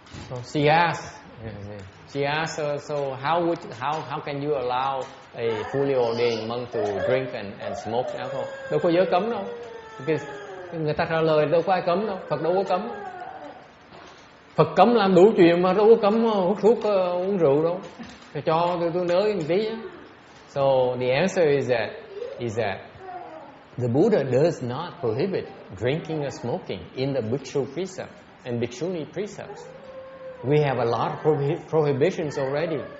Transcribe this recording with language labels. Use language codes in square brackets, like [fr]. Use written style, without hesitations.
[en] So she asked, so how can you allow a fully ordained monk to drink and smoke alcohol? [vi] Đâu có giới cấm đâu. Because người ta trả lời đâu có ai cấm đâu, Phật đâu có cấm. Phật cấm làm đủ chuyện mà đâu có cấm hút thuốc uống rượu đâu. Thì cho tôi nói một tí nhé. [en] So the answer is that the Buddha does not prohibit drinking or smoking in the bhikshu precept and bhikshuni precepts. We have a lot of prohibitions already.